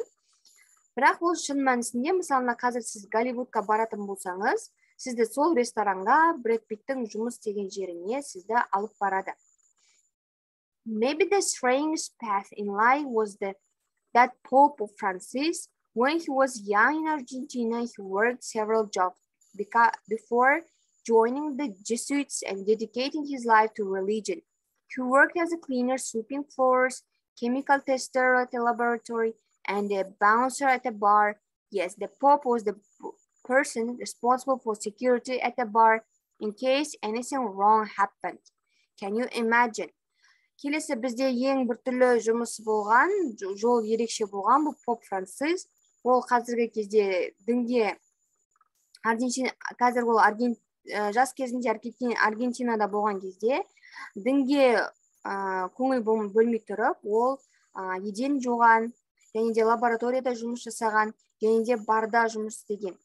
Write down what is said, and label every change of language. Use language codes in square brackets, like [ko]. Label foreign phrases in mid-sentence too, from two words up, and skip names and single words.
[kk] Бірақ ол шын мәнісінде, мысалына қазір сіз Голливудқа баратын болсаңыз, сізді сол ресторанға Бред Питттің жұмыс деген жеріне сізді алып барады. [en] Maybe the strange path in life was that Pope Francis, when he was young in Argentina, he worked several jobs before joining the Jesuits and dedicating his life to religion. He worked as a cleaner, sweeping floors, chemical tester at a laboratory, and a bouncer at a bar. Yes, the Pope was the person responsible for security at the bar in case anything wrong happened. Can you imagine? [kk] Келесі бізде ең біртүрлі жұмысы болған, жол ерекше болған, бұл Поп Францис. Ол қазіргі кезде дінге, қазір ол жас кезінде Аргентинада болған кезде, дінге көңіл бөлмей тұрып, ол еден жуған, және де лабораторияда жұмыс жасаған, және де барда жұмыс істеген.